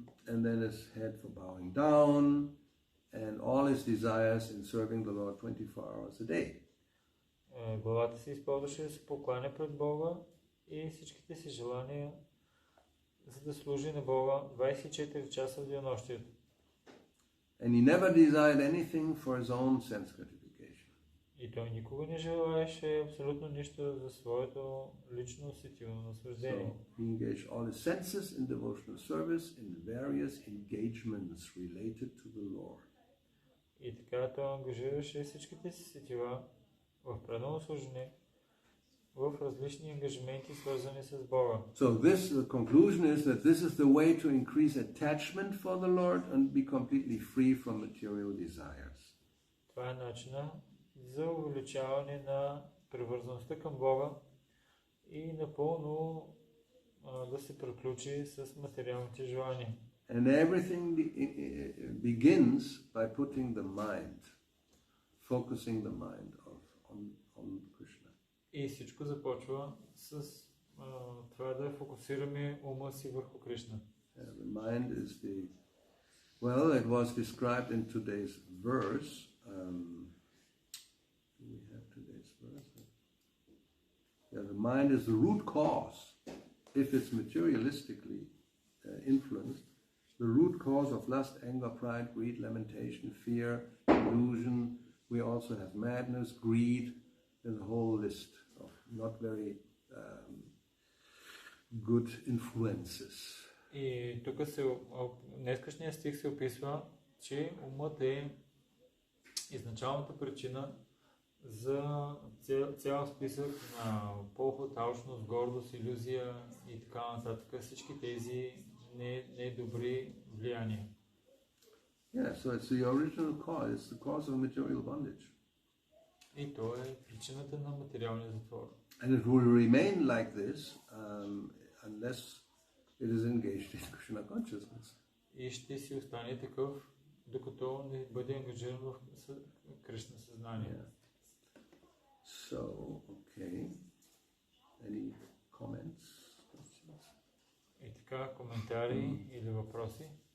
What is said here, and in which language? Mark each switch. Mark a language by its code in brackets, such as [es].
[en] And then his head for bowing down, and all his desires in serving the Lord 24 hours a day. [bg] Главата си използваше да се покланя пред Бога и всичките си желания, за да служи на Бога 24 часа в денонощието. [en] And he never desired anything for his own sense gratification. [bg] И той никога не желаеше абсолютно нищо за своето лично усетилно наслаждение. [en] So he engaged all his senses in devotional service in various engagements related to the Lord. [bg] И така той ангажираше всичките си сетива в предано служение в различни ангажименти, свързани с Бога. [en] So the conclusion is that this is the way to increase attachment for the Lord and be completely free from material desires. [bg] Това е начина за увеличаване на привързаността към Бога и напълно да се приключи с материалните желания. [en] And everything begins by putting the mind, focusing the mind on Krishna. [bg] И всичко започва с това да фокусираме ума си върху Кришна. [en] The mind is it was described in today's verse. Do we have today's verse? Yeah, the mind is the root cause. If it's materialistically influenced, the root cause of lust, anger, pride, greed, lamentation, fear, illusion. We also have madness, greed. There's a whole list of not very good influences. [bg] И тук днескашния стих се описва, че умът е изначалната причина за цял списък на похот, алчност, гордост, илюзия и така нататък. Всички тези недобри влияния. [en] Yeah, so it's the original cause. It's the cause of material bondage. [bg] И то е причината на материалния затвор. [en] And it will remain like this unless it is engaged in Krishna consciousness. [bg] И ще си остане такъв, докато не бъде ангажиран в Кришна съзнание. [en] Yeah. So, okay. Any comments? Questions? [bg] И така, коментари или въпроси?